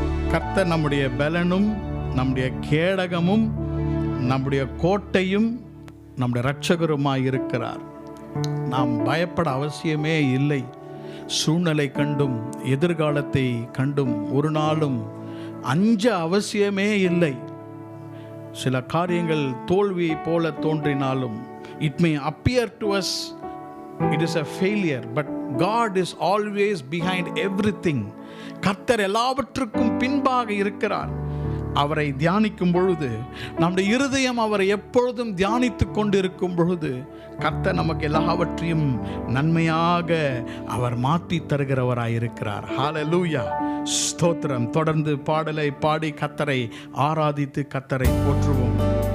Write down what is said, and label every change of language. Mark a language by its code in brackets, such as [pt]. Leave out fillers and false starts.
[ta] கர்த்தர் நம்முடைய பலனும் நம்முடைய கேடகமும் நம்முடைய கோட்டையும் நம்முடைய இரட்சகருமாய் இருக்கிறார். நாம் பயப்பட அவசியமே இல்லை. சூழ்நிலை கண்டும் எதிர்காலத்தை கண்டும் ஒரு நாளும் அஞ்ச அவசியமே இல்லை. சில காரியங்கள் தோல்வியை போல தோன்றினாலும் [en] it may appear to us it is a failure, but God is always behind everything. [ta] கர்த்தர் எல்லாவற்றுக்கும் பின்பாக இருக்கிறார். அவரை தியானிக்கும் பொழுது, நம்முடைய இருதயம் அவரை எப்பொழுதும் தியானித்து கொண்டிருக்கும் பொழுது, கர்த்தர் நமக்கு எல்லாவற்றையும் நன்மையாக அவர் மாற்றி தருகிறவராயிருக்கிறார். ஹல்லேலூயா, ஸ்தோத்திரம். தொடர்ந்து பாடலை பாடி கர்த்தரை ஆராதித்து கர்த்தரை போற்றுவோம்.